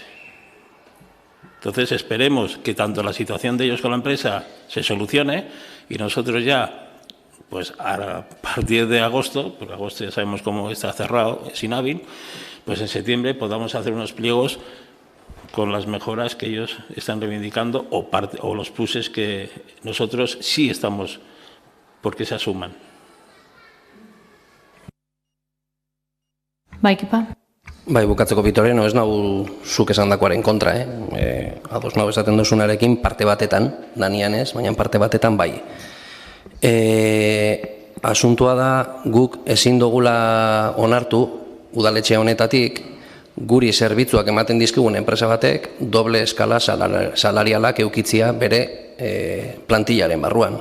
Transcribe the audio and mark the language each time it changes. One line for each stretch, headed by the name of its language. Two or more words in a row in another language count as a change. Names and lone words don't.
Spanish: Entonces, esperemos que tanto la situación de ellos con la empresa se solucione y nosotros ya, pues a partir de agosto, porque agosto ya sabemos cómo está cerrado, es inhábil, pues en septiembre podamos hacer unos pliegos con las mejoras que ellos están reivindicando o los pluses que nosotros sí estamos porque se asuman.
Basque: Bai, bukatzeko Vitoreno, ez nau zuk esandakoaren kontra, ados nau esaten duzunarekin parte batetan, danian ez, baina parte batetan bai. Asuntua da guk ezin dugula onartu udaletxe honetatik guri zerbitzuak ematen dizkigun enpresa batek doble eskala salarialak eukitzia bere plantillaren barruan.